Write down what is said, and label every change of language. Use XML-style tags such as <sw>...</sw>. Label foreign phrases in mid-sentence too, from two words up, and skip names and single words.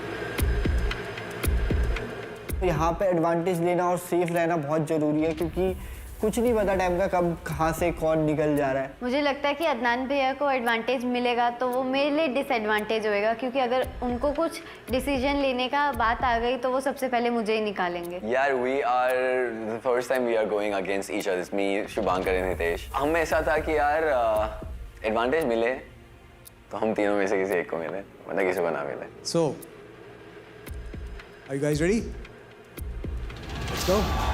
<hi>यहाँ पे एडवांटेज लेना और सेफ रहना बहुत ज़रूरी है, क्योंकि कुछ नहीं पता टाइम का कब कहाँ से कौन निकल जा रहा है. मुझे लगता है कि अदनान भैया को एडवांटेज मिलेगा तो वो मेरे लिए डिसएडवांटेज होएगा, क्योंकि अगर उनको कुछ डिसीजन लेने का बात आ गई तो वो सबसे पहले मुझे ही निकालेंगे.</hi> <en>यार we are the first time we are going against each other, me, Shubhankar and Hitesh.</en> <hi>हमें ऐसा था कि यार एडवांटेज मिले तो हम तीनों में से किसी एक को मिले, मतलब किसी को ना मिले.</hi> <en>so are you guys ready? let's go.</en>